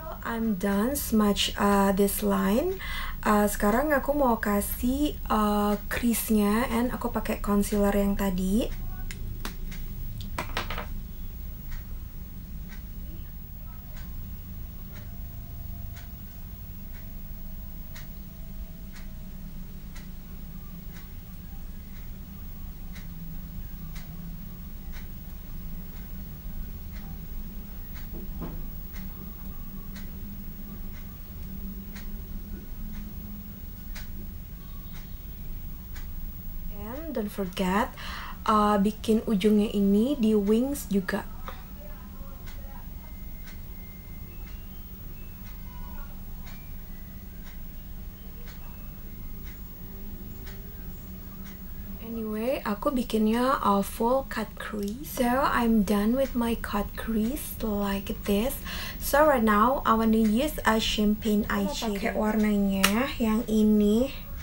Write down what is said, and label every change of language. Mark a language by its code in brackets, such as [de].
[en] I'm done smudge this line. [id] Sekarang aku mau kasih crease-nya, and aku pakai concealer yang tadi. [en] Don't forget [id] bikin ujungnya ini di wings juga. Anyway, aku bikinnya full cut crease. [en] So I'm done with my cut crease like this. So right now I wanna use a champagne eyeshadow. [id] Pakai warnanya yang ini.